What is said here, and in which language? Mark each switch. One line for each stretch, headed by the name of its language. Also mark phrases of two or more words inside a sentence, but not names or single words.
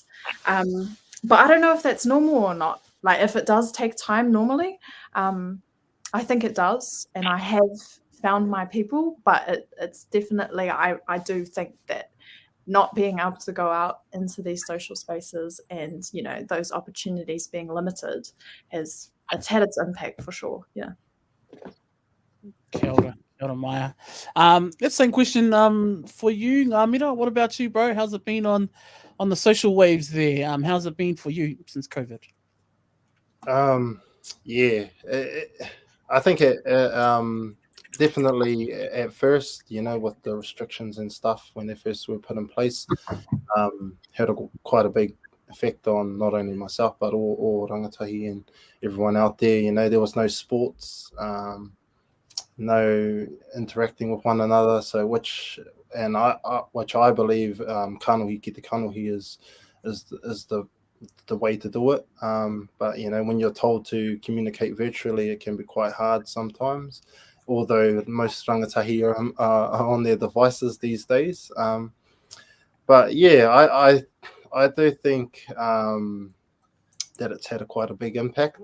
English: But I don't know if that's normal or not. Like, if it does take time normally, I think it does. And I have found my people, but it's definitely, I do think that not being able to go out into these social spaces and, those opportunities being limited it's had its impact for sure. Yeah.
Māori: Kia ora,
English: Maya. That same question for you, Ngamira. What about you, bro? How's it been on the social waves there? How's it been for you since COVID? Yeah, I think it definitely at first, you know, with the restrictions and stuff when they first were put in place, had quite a big effect on not only myself but all rangatahi and everyone out there. You know, there was no sports, no interacting with one another. So which I believe
Māori: kanohi ki te kanohi
English: is the way to do it. But you know, when you're told to communicate virtually, it can be quite hard sometimes. Although most rangatahi are on their devices these days. But yeah, I do think that it's had quite a big impact.